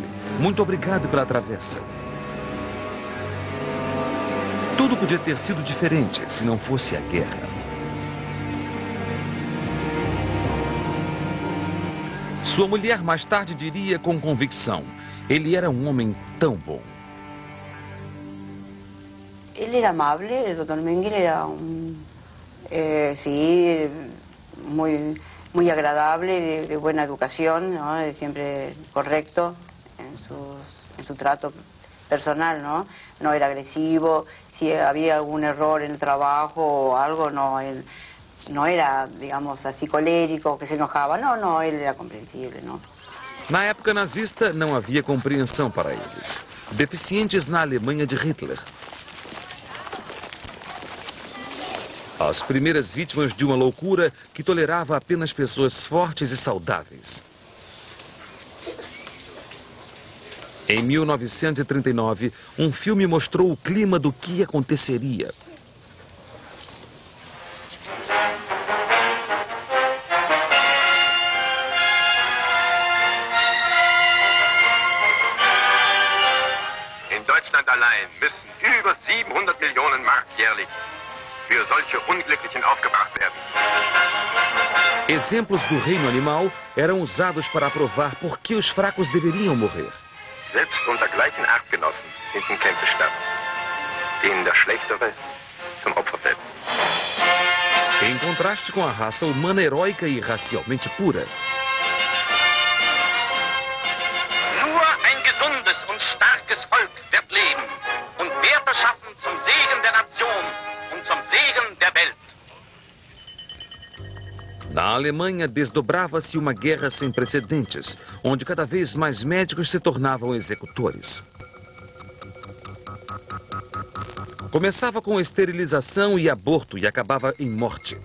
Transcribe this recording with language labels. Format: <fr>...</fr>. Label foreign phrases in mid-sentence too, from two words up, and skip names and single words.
<pt>Muito obrigado pela travessa. Tudo podia ter sido diferente se não fosse a guerra. Sua mulher mais tarde diria com convicção: ele era um homem tão bom. Ele era amável, o Dr.</pt> <es>Mengele era muy agradable, de buena educación, ¿no? Siempre correcto en su trato personal, ¿no? No era agresivo, si había algún error en el trabajo o algo, él no era, digamos, así colérico, que se enojaba, no, él era comprensible, ¿no?</es> <pt>Na época nazista, não havia compreensão para eles. Deficientes na Alemanha de Hitler. As primeiras vítimas de uma loucura que tolerava apenas pessoas fortes e saudáveis. Em 1939, um filme mostrou o clima do que aconteceria.</pt> <de>In Deutschland allein müssen über 700 Millionen Mark jährlich für solche Unglücklichen aufgebracht werden.</de> <pt>Exemplos do reino animal eram usados para provar por que os fracos deveriam morrer.</pt> <de>Selbst unter gleichen Artgenossen finden Kämpfe statt, denen der Schlechtere zum Opfer fällt.</de> <pt>Em contraste com a raça humana heróica e racialmente pura.</pt> <de>Nur ein gesundes und starkes Volk wird leben und Werte schaffen zum Segen der Nation und zum Segen der Welt.</de> <pt>Na Alemanha, desdobrava-se uma guerra sem precedentes, onde cada vez mais médicos se tornavam executores. Começava com esterilização e aborto e acabava em morte.</pt>